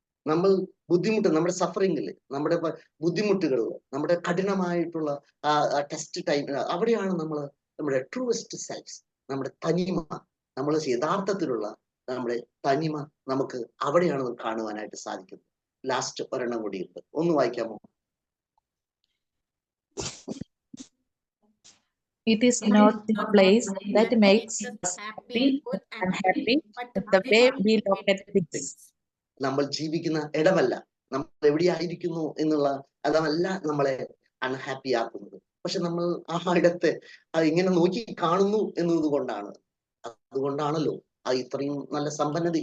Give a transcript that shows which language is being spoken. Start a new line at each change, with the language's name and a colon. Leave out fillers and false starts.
Malayalam: നമ്മൾ ബുദ്ധിമുട്ട്, നമ്മുടെ സഫറിങ്ങില്, നമ്മുടെ ബുദ്ധിമുട്ടുകളിൽ, നമ്മുടെ കഠിനമായിട്ടുള്ള ടെസ്റ്റ് ടൈം, അവിടെയാണ് നമ്മുടെ ട്രൂവസ്റ്റ് സെൽഫ്, നമ്മുടെ തനിമ, നമ്മൾ യഥാർത്ഥത്തിലുള്ള നമ്മുടെ തനിമ നമുക്ക് അവിടെയാണ് കാണുവാനായിട്ട് സാധിക്കുന്നത്. ലാസ്റ്റ് ഒരെണ്ണം കൂടിയുണ്ട്, ഒന്ന് വായിക്കാമോ?
English: It is not the place that makes us happy or unhappy, but the way we look at things.
Malayalam: നമ്മൾ ജീവിക്കുന്ന ഇടമല്ല, നമ്മൾ എവിടെയായിരിക്കുന്നു എന്നുള്ള അതല്ല നമ്മളെ അൺഹാപ്പി ആക്കുന്നത്. പക്ഷെ നമ്മൾ ആ ഇടത്തെ ഇങ്ങനെ നോക്കി കാണുന്നു അതുകൊണ്ടാണല്ലോ ഇത്രയും നല്ല സമ്പന്നത.